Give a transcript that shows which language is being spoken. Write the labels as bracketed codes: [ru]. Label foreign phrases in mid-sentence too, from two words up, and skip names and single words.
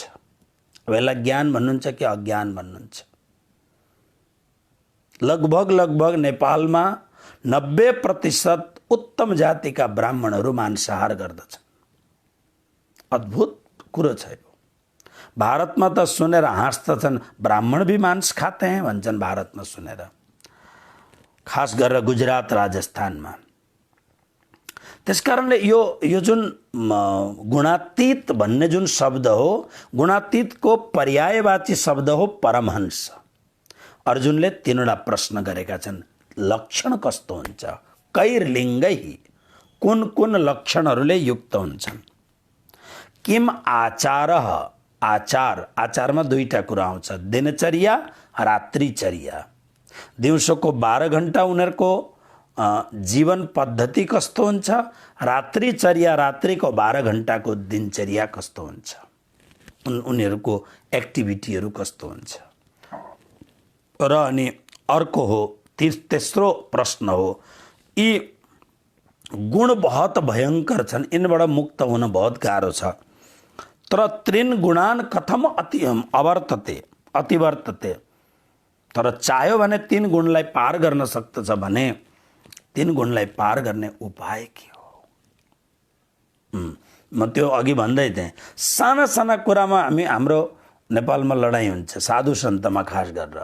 [ne] अब यसलाई ज्ञान भन्नुहुन्छ कि अज्ञान भन्नुहुन्छ? लगभग नेपालमा 90% उत्तम जातिका ब्राह्मणहरू मांसाहार गर्दछन्। अद्भुत कुरो छ यो। भारतमा त सुनेर हाँस्दछन्, [hi] ब्राह्मण भी मांस खाते हैं [ne] भन्छन् भारतमा सुनेर, खास गरेर गुजरात राजस्थानमा। त्यसकारणले यो जुन गुणातीत भन्ने जुन शब्द हो, गुणातीतको पर्यायवाची शब्द हो परमहंस। अर्जुनले तीनवटा प्रश्न गरेका छन्। लक्षण कस्तो हुन्छ? कैर्लिङ्गै, कुन कुन लक्षणहरूले युक्त हुन्छन्? [sa] किम आचारः, [ne] आचारमा दुईटा कुरा आउँछ, दिनचर्या, रात्रिचर्या। दिउँसोको 12 घण्टा उनीहरूको जीवन पद्धति कस्तो हुन्छ, रात्रिचर्या, रात्रिको 12 घण्टाको दिनचर्या कस्तो हुन्छ, उनीहरूको एक्टिभिटीहरू कस्तो हुन्छ। र अनि अर्को हो, तेस्रो प्रश्न हो, यी गुण बहुत भयङ्कर छन्, यिनबाट मुक्त हुन बहुत गाह्रो छ। [sa] तर त्रिन गुणान कथम अतिवर्तते, [ne] तर चाह्यो भने 3 गुणलाई पार गर्न सक्दछ भने 3 गुणलाई पार गर्ने उपाय के हो? म त्यो अघि भन्दै थिएँ, साना साना कुरामा हाम्रो नेपालमा लडाइँ हुन्छ, साधु सन्तमा खास गरेर।